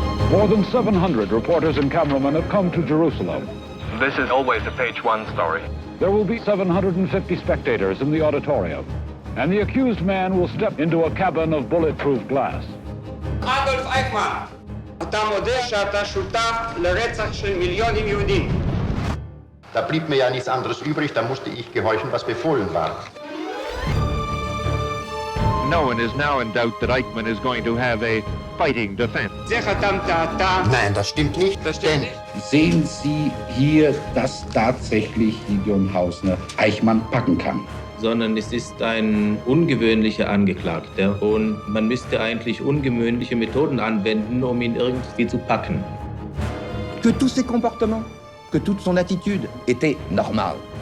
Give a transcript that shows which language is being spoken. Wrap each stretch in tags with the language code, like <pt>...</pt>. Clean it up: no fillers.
<en>More than 700 reporters and cameramen have come to Jerusalem. This is always a page one story. There will be 750 spectators in the auditorium, and the accused man will step into a cabin of bulletproof glass.</en> <he>אדולף אייכמן, אתה מודה שאתה שותף לרצח של מיליונים יהודים.</he> <de>Da blieb mir ja nichts anderes übrig, da musste ich gehorchen, was befohlen war.</de> <en>No one is now in doubt that Eichmann is going to have a fighting defense.</en> <de>Nein, das stimmt nicht. Denn sehen Sie hier, dass tatsächlich Gideon Hausner Eichmann packen kann? Sondern es ist ein ungewöhnlicher Angeklagter und man müsste eigentlich ungewöhnliche Methoden anwenden, um ihn irgendwie zu packen.</de> <fr>Que tous ses comportements, que toute son attitude était normale.</fr>